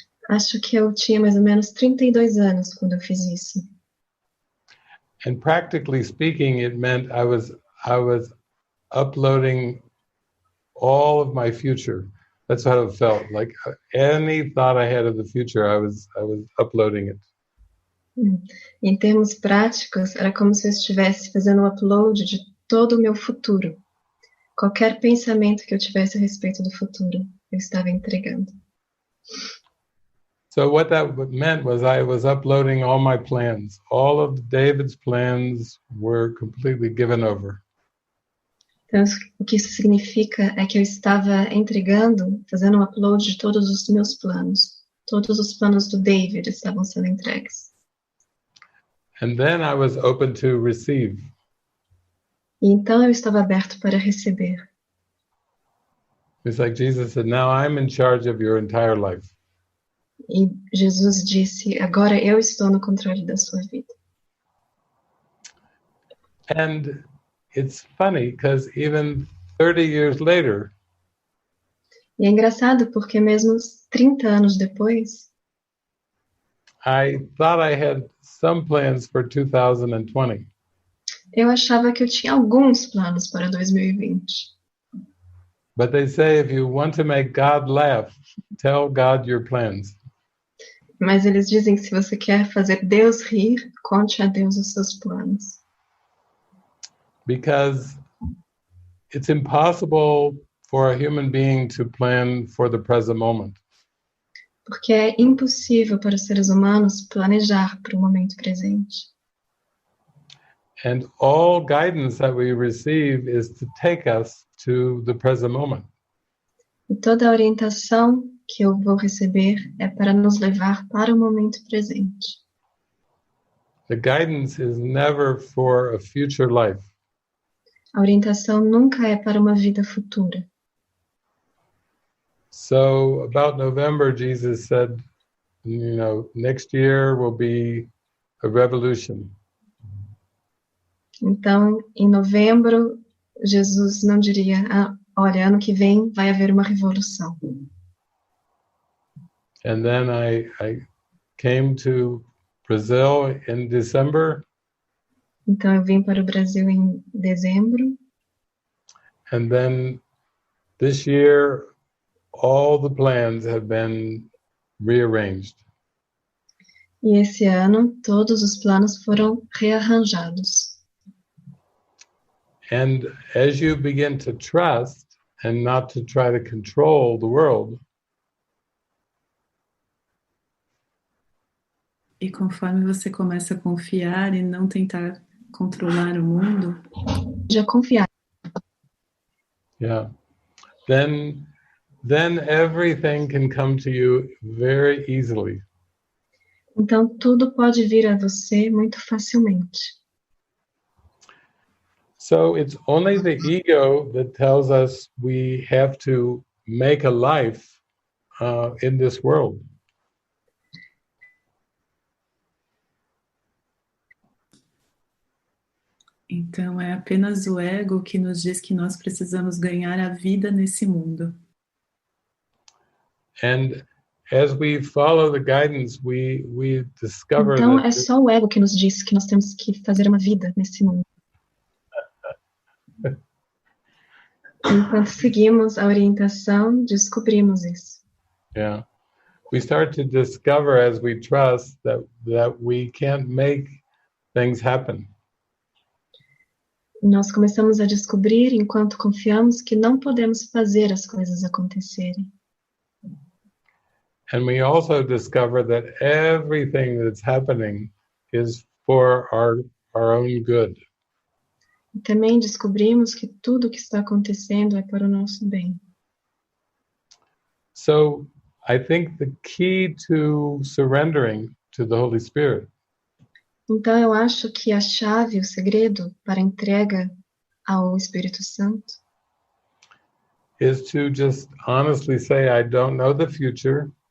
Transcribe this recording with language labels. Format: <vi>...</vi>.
<pt>Acho que eu tinha mais ou menos 32 anos quando eu fiz isso.</pt> <en>And practically speaking, it meant I was uploading all of my future. That's how it felt. Like any thought I had of the future, I was uploading it.</en> <pt>Em termos práticos, era como se eu estivesse fazendo um upload de todo o meu futuro. Qualquer pensamento que eu tivesse a respeito do futuro, eu estava entregando.</pt> <en>So what that meant was I was uploading all my plans. All of David's plans were completely given over.</en> <pt>Então, o que isso significa é que eu estava entregando, fazendo um upload de todos os meus planos. Todos os planos do David estavam sendo entregues.</pt> <en>And then I was open to receive.</en> <pt>E então eu estava aberto para receber.</pt> <en>It's like Jesus said, now I'm in charge of your entire life.</en> <pt>E Jesus disse, agora eu estou no controle da sua vida.</pt> <en>And it's funny because even 30 years later,</en> <pt>E é engraçado porque mesmo 30 anos depois,</pt> <en>I thought I had some plans for 2020.</en> <pt>eu achava que eu tinha alguns planos para 2020.</pt> <en>But they say if you want to make God laugh, tell God your plans.</en> <pt>Mas eles dizem que se você quer fazer Deus rir, conte a Deus os seus planos.</pt> <en>Because it's impossible for a human being to plan for the present moment.</en> <pt>Porque é impossível para os seres humanos planejar para o momento presente.</pt> <en>And all guidance that we receive is to take us to the present moment.</en> <pt>E toda a orientação que eu vou receber é para nos levar para o momento presente.</pt> <en>The guidance is never for a future life.</en> <pt>A orientação nunca é para uma vida futura.</pt> <en>So about November, Jesus said, next year will be a revolution.</en> <pt>Então, em novembro, Jesus não diria, olha, ano que vem vai haver uma revolução.</pt> <en>And then I came to Brazil in December.</en> <pt>Então, eu vim para o Brasil em dezembro.</pt> <en>And then this year, all the plans have been rearranged.</en> <pt>E esse ano, todos os planos foram rearranjados.</pt> <en>And as you begin to trust and not to try to control the world,</en> <pt>e conforme você começa a confiar e não tentar controlar o mundo, já confiar.</pt> <en>Yeah. Then everything can come to you very easily.</en> <pt>Então tudo pode vir a você muito facilmente.</pt> <en>So it's only the ego that tells us we have to make a life in this world.</en> <pt>Então é apenas o ego que nos diz que nós precisamos ganhar a vida nesse mundo.</pt> <en>And as we follow the guidance, we discover</en> <pt>então</pt> <en>that</en> <pt>é só o ego que nos diz que nós temos que fazer uma vida nesse mundo. Enquanto seguimos a orientação, descobrimos isso.</pt> <en>Yeah. We start to discover as we trust that we can't make things happen.</en> <pt>Nós começamos a descobrir, enquanto confiamos, que não podemos fazer as coisas acontecerem.</pt> <en>And we also discover that everything that's happening is for our own good.</en> <pt>E também descobrimos que tudo o que está acontecendo é para o nosso bem.</pt> <en>So I think the key to surrendering to the Holy Spirit</en> <pt>Então eu acho que a chave, o segredo para a entrega ao Espírito Santo</pt> <en>is to just honestly say, I don't know the future.</en>